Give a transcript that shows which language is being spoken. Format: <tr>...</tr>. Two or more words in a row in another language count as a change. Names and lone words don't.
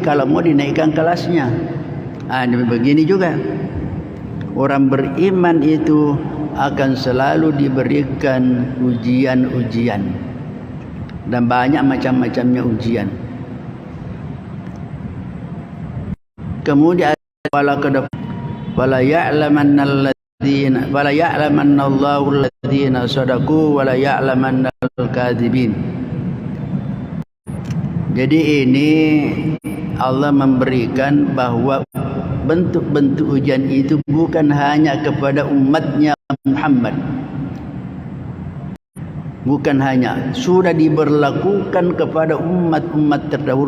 <id>Kalau mau dinaikkan kelasnya. Begini juga, orang beriman itu akan selalu diberikan ujian-ujian, dan banyak macam-macamnya ujian.</id> <ar>Kemudian وليعلمن وليعلمن الله الذين صدقوا وليعلمن الكاذبين.</ar> <id>Jadi ini Allah memberikan bahwa bentuk-bentuk ujian itu bukan hanya kepada umatnya Muhammad, bukan hanya, sudah diberlakukan kepada umat-umat terdahulu.</id>